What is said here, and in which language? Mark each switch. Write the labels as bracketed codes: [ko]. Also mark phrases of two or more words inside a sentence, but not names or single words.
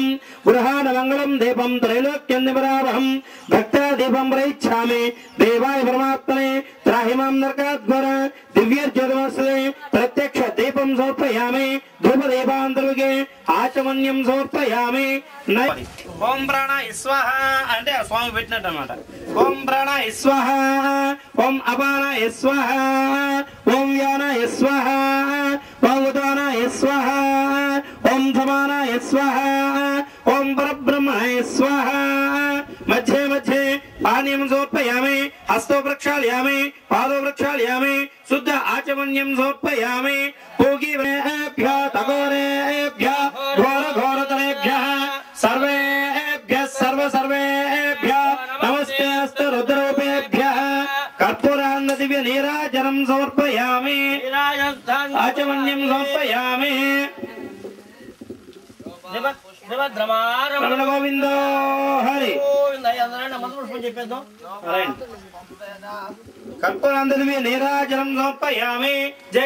[sa] गृहाणमङ्गलं दीपं त्रैलोक्यं निवरावहं भक्त्या दीपं प्रयच्छामि देवाय परमात्मने त्राहि मां नरकाद्वर दिव्यज्योतिमस्ते प्रत्यक्ष दीपं समर्पयामि ध्रुवदीपान्तर्गे आचमन्यं समर्पयामि ओम प्राणाय स्वाहा [te] అంటే స్వామి పెట్టినట్టు అన్నమాట [sa] ఓం ప్రాణాయ స్వాహా ఓం అపానాయ స్వాహా ఓం వ్యానాయ స్వాహా ఓం ఉదానాయ స్వాహా ఓం సమానాయ స్వాహా ఓం పరబ్రహ్మణాయ స్వాహా మధ్యే మధ్యే పానీయం సమర్పయామి హస్తో ప్రక్షాళయామి పాదో ప్రక్షాళయామి శుద్ధ ఆచమన్యం సమర్పయామి పూగీభ్యో తగోరేభ్యో ఘోర ఘోరతరేభ్యః सर्वेभ्यः सर्वेभ्यः नमस्ते अस्तु रुद्ररूपेभ्यः कर्पूरान्न दिव्य नीराजनं समर्पयामि आचमन्यं समर्पयामि रमण गोविंदो हरि कर्पूरान्न दिव्य नीराजनं समर्पयामि जय